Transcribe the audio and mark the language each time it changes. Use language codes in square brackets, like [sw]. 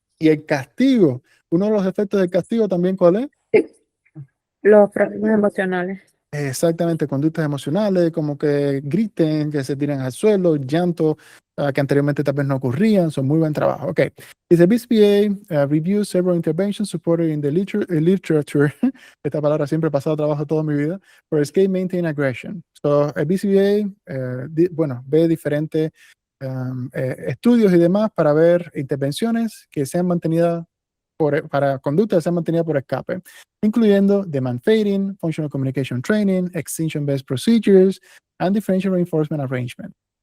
[es] Y el castigo, uno de los efectos del castigo también, ¿cuál es? Sí. Los problemas emocionales. Exactamente, conductas emocionales, como que griten, que se tiren al suelo, llanto, que anteriormente tal vez no ocurrían. Son muy buen trabajo. Ok. [en] Dice BCBA reviews several interventions supported in the literature. [es] Esta palabra siempre he pasado trabajo toda mi vida. [en] For escape, maintain aggression. [es] So, el BCBA, ve diferentes estudios y demás para ver intervenciones que sean mantenidas para conductas que sean mantenidas por escape, incluyendo [en] demand fading, functional communication training, extinction-based procedures, and differential reinforcement arrangement.